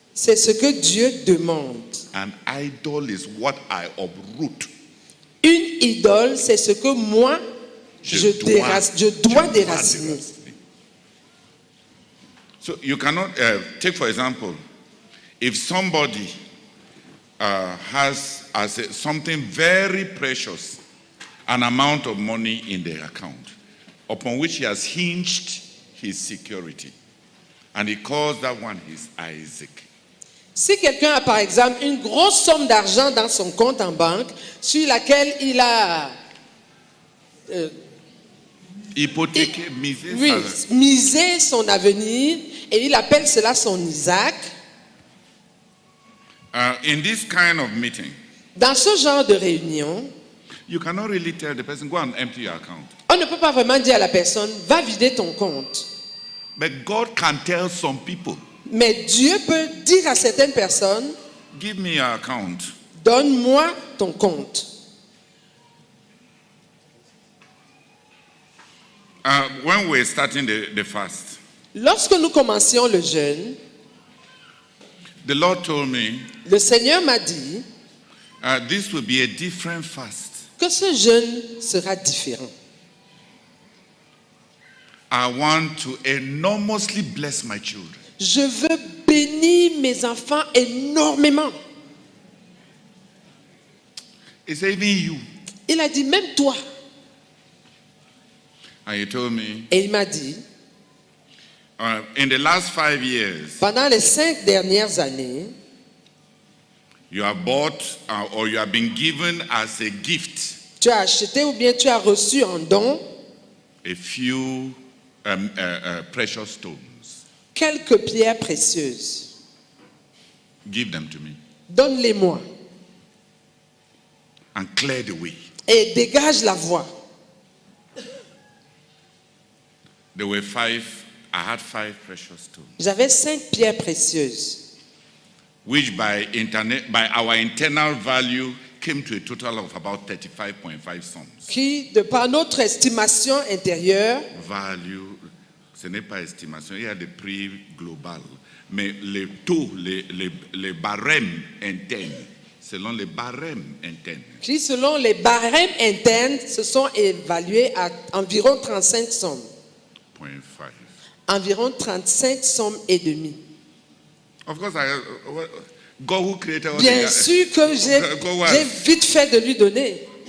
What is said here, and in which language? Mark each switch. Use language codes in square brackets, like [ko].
[fr] C'est ce que Dieu demande. [en] An idol is what I uproot. [fr] Une idole, c'est ce que moi, je dois déraciner. [en] So you cannot, take for example, if somebody has something very precious, an amount of money in their account, upon which he has hinged his security, and he calls that one his Isaac. [fr] Si quelqu'un a par exemple une grosse somme d'argent dans son compte en banque, sur laquelle il a hypothéqué, misé son avenir, et il appelle cela son Isaac. [en] In this kind of meeting, [fr] dans ce genre de réunion, [en] you cannot really tell the person, go and empty your account. [fr] On ne peut pas vraiment dire à la personne, va vider ton compte. [en] But God can tell some people. [fr] Mais Dieu peut dire à certaines personnes, [en] give me your account. [fr] Donne-moi ton compte. [en] When we're starting the fast, [fr] lorsque nous commencions le jeûne, [en] the Lord told me, [fr] le Seigneur m'a dit, [en] this will be a different fast. [fr] Que ce jeûne sera différent. [en] I want to enormously bless my children. [fr] Je veux bénir mes enfants énormément. [en] It's even you. [fr] Il a dit même toi. [en] And he told me, [fr] et il m'a dit, [en] in the last 5 years, [fr] pendant les 5 dernières années, [en] you have bought or you have been given as a gift. [fr] Tu as acheté ou bien tu as reçu en don [en] a few precious stones. [fr] Quelques pierres précieuses. [en] Give them to me. [fr] Donne-les-moi. [en] And clear the way. [fr] Et dégage la voie. [en] There were 5. I had 5 precious stones. [fr] J'avais 5 pierres précieuses. [en] Which by our internal value came to a total of about 35.5 sums. [fr] Qui, de par notre estimation intérieure, value, ce n'est pas estimation, il y a des prix global, mais les taux, les barèmes internes, selon les barèmes internes. Qui, selon les barèmes internes, se sont évalués à environ 35 sommes. [en] 0.5. [fr] Environ 35 sommes et demi. [en] Of course, God who created all [fr] bien sûr que j'ai vite fait de lui donner.